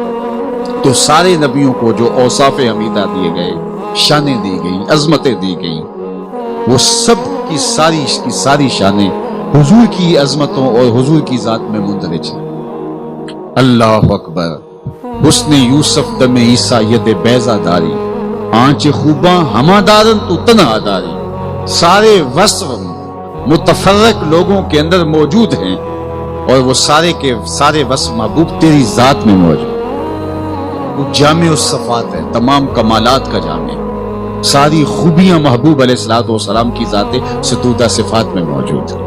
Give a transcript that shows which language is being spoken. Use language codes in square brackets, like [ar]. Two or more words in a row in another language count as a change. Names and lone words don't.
[ur] تو سارے نبیوں کو جو اوصاف حمیدہ دیے گئے، شانیں دی گئیں، عظمتیں دی گئیں، وہ سب کی ساری شانیں حضور کی عظمتوں اور حضور کی ذات میں مندرج ہیں۔ [ar] اللہ اکبر۔ [fa] حسن یوسف دم عیسیٰ ید بیضا داری، آنچ خوباں ہما دارن تو تنہا داری۔ [ur] سارے وصف متفرق لوگوں کے اندر موجود ہیں اور وہ سارے کے سارے وصف محبوب تیری ذات میں موجود۔ وہ جامع الصفات ہے، تمام کمالات کا جامع، ساری خوبیاں محبوب علیہ الصلوۃ والسلام کی ذات ستودہ صفات میں موجود ہے۔